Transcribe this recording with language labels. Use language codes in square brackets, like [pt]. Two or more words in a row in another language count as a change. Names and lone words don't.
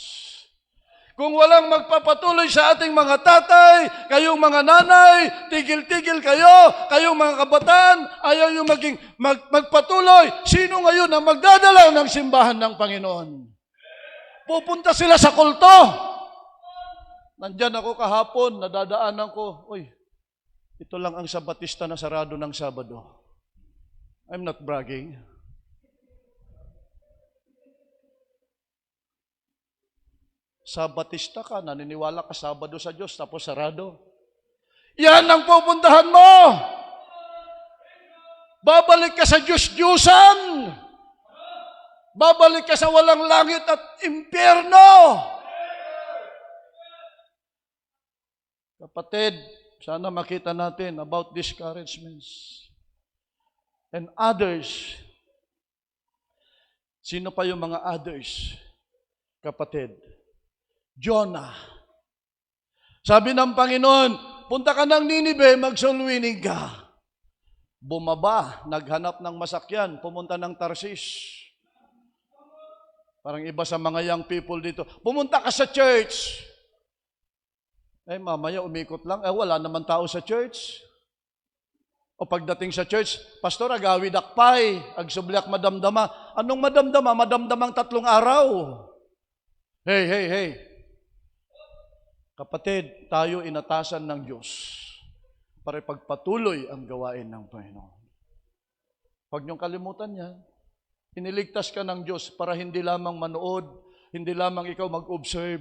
[tl] Kung walang magpapatuloy sa ating mga tatay, kayong mga nanay, tigil-tigil kayo, kayong mga kabataan, ayaw yung magpatuloy, sino ngayon ang magdadala ng simbahan ng Panginoon? Pupunta sila sa kulto. Nandyan ako kahapon, nadadaanan ko, ito lang ang Sabatista na sarado ng Sabado. [en] I'm not bragging. [tl] Sabatista ka, naniniwala ka Sabado sa Diyos, tapos sarado. Yan ang pupuntahan mo. Babalik ka sa Diyos-Diyusan. Babalik ka sa walang langit at impyerno. Kapatid, sana makita natin [en] about discouragements. And others. [tl] Sino pa yung mga others? Kapatid. Jonah. Sabi ng Panginoon, punta ka ng Ninive, magsulwinig ka. Bumaba, naghanap ng masakyan, pumunta ng Tarsis. Parang iba sa mga [en] young people [tl] dito. Pumunta ka sa church. Mamaya umikot lang. Wala naman tao sa church. O pagdating sa church, Pastor, [ilo] agawid akpay, agsubliak madamdama. Anong madamdama? [tl] Madamdamang 3 araw. Hey. Kapatid, tayo inatasan ng Diyos para pagpatuloy ang gawain ng Panginoon. Huwag niyong kalimutan yan. Iniligtas ka ng Diyos para hindi lamang manood, hindi lamang ikaw mag-observe.